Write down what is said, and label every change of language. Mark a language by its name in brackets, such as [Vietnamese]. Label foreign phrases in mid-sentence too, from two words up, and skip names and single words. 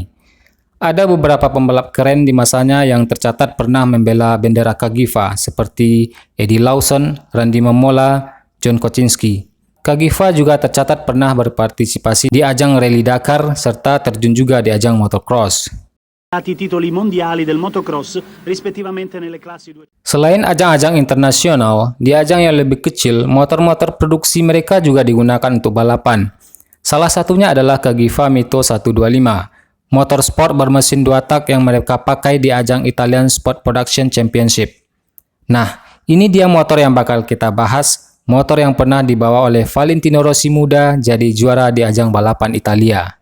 [Indonesian] Ada beberapa pembalap keren di masanya yang tercatat pernah membela bendera Cagifa seperti Eddie Lawson, Randy Mamola, John Kocinski. Cagifa juga tercatat pernah berpartisipasi di ajang Rally Dakar serta terjun juga di ajang motocross. [Italian] Titoli mondiali del motocross rispettivamente nelle classi 2. [Indonesian] Selain ajang-ajang internasional, di ajang yang lebih kecil, motor-motor produksi mereka juga digunakan untuk balapan. Salah satunya adalah Cagifa Mito 125, motor sport bermesin 2 tak yang mereka pakai di ajang Italian Sport Production Championship. Nah, ini dia motor yang bakal kita bahas, motor yang pernah dibawa oleh Valentino Rossi muda jadi juara di ajang balapan Italia.